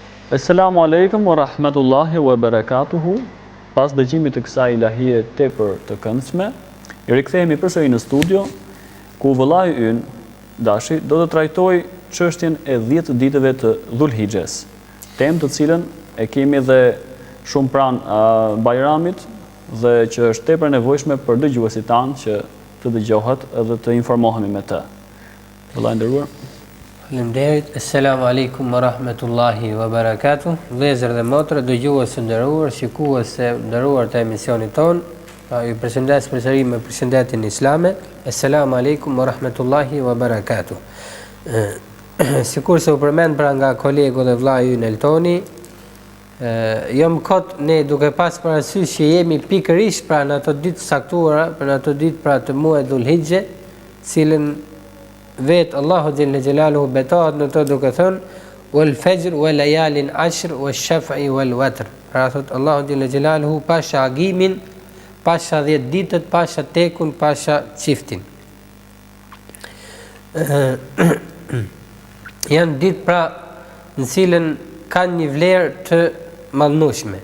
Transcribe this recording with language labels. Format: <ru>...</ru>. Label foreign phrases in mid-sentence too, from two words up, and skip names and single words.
<ar>السلام عليكم ورحمة الله وبركاته.</ar> <sq>Pas dëgjimit të kësaj ilahie tepër të këndshme, i rikthehemi përsëri në studio, ku vëllai ynë, Dashi, do të trajtoj çështjen e 10 ditëve të Dhulhixhes, temë të cilën e kemi dhe shumë pranë Bajramit dhe që është tepër nevojshme për dëgjuesit tanë që të dëgjohet edhe të informohemi me të. Vëllai nderuar. Faleminderit.</sq> <ar>السلام عليكم ورحمة الله وبركاته.</ar> <sq>Vëllezër dhe motra, dëgjues të nderuar, shikues të nderuar të emisionit ton, ju përshëndes përsëri me përshëndetjen islame.</sq> <ar>السلام عليكم ورحمة الله وبركاته.</ar> <sq>Sikur se u përmend pra nga kolegu dhe vllai ynë Eltoni, jam kot ne duke pas parasysh që jemi pikërisht pra në ato ditë saktuara, për ato ditë pra të muajit Dhulhixhe, cilën vetë</sq> <ar>الله جل جلاله</ar> <sq>betohet në to duke thënë</sq> <ar>والفجر وليال عشر والشفع والوتر.</ar> <sq>Pra thot</sq> <ar>الله جل جلاله</ar> <sq>pasha agimin, pasha 10 ditët, pasha tekun, pasha çiftin. Janë ditë pra në cilën kanë një vlerë të madhnueshme.</sq>